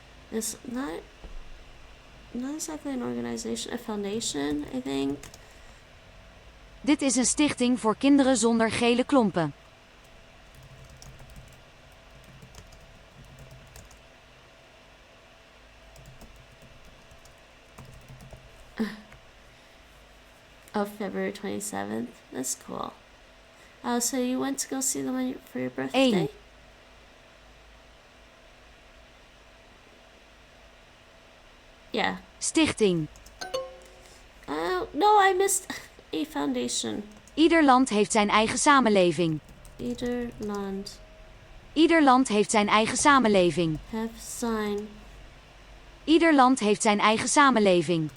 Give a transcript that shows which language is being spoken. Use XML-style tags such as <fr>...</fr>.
<en>It's not exactly an organization, a foundation, I think.</en> <nl>Dit is een stichting voor kinderen zonder gele klompen.</nl> <en>Of February 27th. That's cool. Oh, so you went to go see them for your birthday? 1. Yeah.</en> <nl>Stichting.</nl> <en>No, I missed a foundation.</en> <nl>Ieder land heeft zijn eigen samenleving. Ieder land Ieder land heeft zijn eigen samenleving. have zijn Ieder land heeft zijn eigen samenleving.</nl>